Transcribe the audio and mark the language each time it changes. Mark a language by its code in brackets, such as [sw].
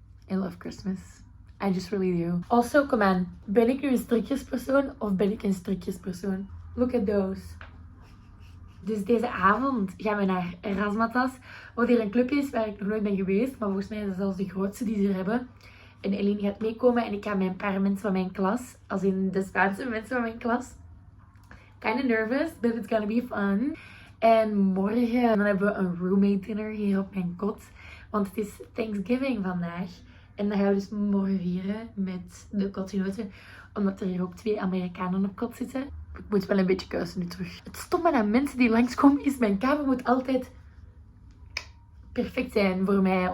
[en] I love Christmas. I just really do. Also, come on. [nl] Ben ik nu een strikjespersoon of ben ik een strikjespersoon? [en] Look at those. [nl] Dus deze avond gaan we naar Razzmatazz. Wat hier een club is waar ik nog nooit ben geweest. Maar volgens mij is dat zelfs de grootste die ze er hebben. En Eline gaat meekomen en ik ga met een paar mensen van mijn klas. Als in de Spaanse mensen van mijn klas. [en] Kinda nervous, but it's gonna be fun. [nl] En morgen dan hebben we een roommate dinner hier op mijn kot. Want het is Thanksgiving vandaag. En dan gaan we dus morgen vieren met de kotgenoten. Omdat er hier ook 2 Amerikanen op kot zitten. Ik moet wel een beetje kuisen nu terug. Het stomme aan mensen die langskomen is, mijn kamer moet altijd perfect zijn voor mij.